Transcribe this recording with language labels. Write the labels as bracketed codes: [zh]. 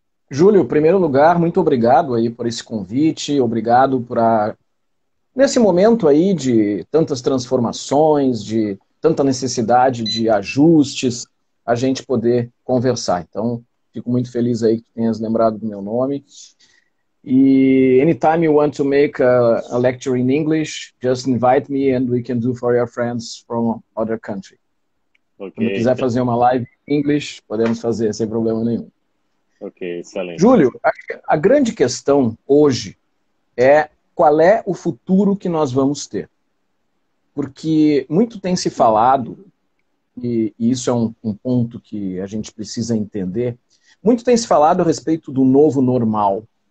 [pt] Júlio, em primeiro lugar, muito obrigado aí por esse convite, obrigado por nesse momento aí de tantas transformações, de tanta necessidade de ajustes, a gente poder conversar. Então, fico muito feliz aí que tu tenhas lembrado do meu nome. [en] E anytime you want to make a lecture in English, just invite me and we can do for your friends from other country. Okay. [pt] Quando quiser fazer uma live em English, podemos fazer sem problema nenhum. Ok, excelente. Júlio, a grande questão hoje é qual é o futuro que nós vamos ter. Porque muito tem se falado, e isso é um ponto que a gente precisa entender, muito tem se falado a respeito do novo normal.